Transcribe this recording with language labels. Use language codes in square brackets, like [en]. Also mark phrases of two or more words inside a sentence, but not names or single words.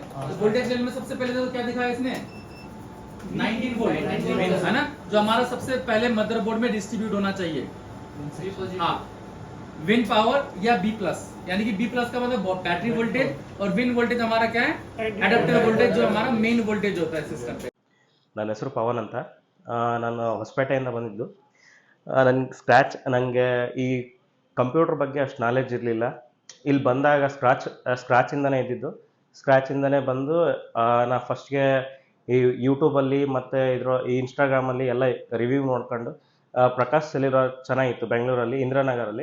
[hi] तो [en] voltage rail [hi] में सबसे पहले देखो क्या दिखा है इसने, 19 वोल्ट है ना, जो हमारा सबसे पहले मदरबोर्ड में डिस्ट्रीब्यूट होना चाहिए। हाँ, [en] Vin power [hi] या [en] B plus, [hi] यानी कि [en] B plus [hi] का मतलब [en] battery voltage, [hi] और [en] Vin voltage [hi] हमारा क्या है, [en] adapter voltage, [hi] जो हमारा [en] main voltage [hi] होता है सिस्टम पे। [kn] ನನ್ನ ಹೆಸರು ಪವನ್ ಅಂತ. ನಾನು ಹೊಸಪೇಟೆಯಿಂದ ಬಂದಿದ್ದು. ನನಗೆ ಈ ಕಂಪ್ಯೂಟರ್ ಬಗ್ಗೆ ಅಷ್ಟು ನಾಲೆಡ್ಜ್ ಇರಲಿಲ್ಲ. ಇಲ್ಲಿ ಬಂದಾಗ ಸ್ಕ್ರಾಚಿಂದನೇ ಇದ್ದಿದ್ದು. ಸ್ಕ್ರಾಚಿಂದನೇ ಬಂದು ನಾ ಫಸ್ಟ್ಗೆ ಈ ಯೂಟ್ಯೂಬಲ್ಲಿ ಮತ್ತು ಈ ಇನ್ಸ್ಟಾಗ್ರಾಮಲ್ಲಿ ಎಲ್ಲ ರಿವ್ಯೂ ನೋಡ್ಕೊಂಡು ಪ್ರಕಾಶ್ ಸೆಲ್ಯುಲಾರ್ ಚೆನ್ನಾಗಿತ್ತು ಬೆಂಗಳೂರಲ್ಲಿ, ಇಂದಿರಾನಗರಲ್ಲಿ.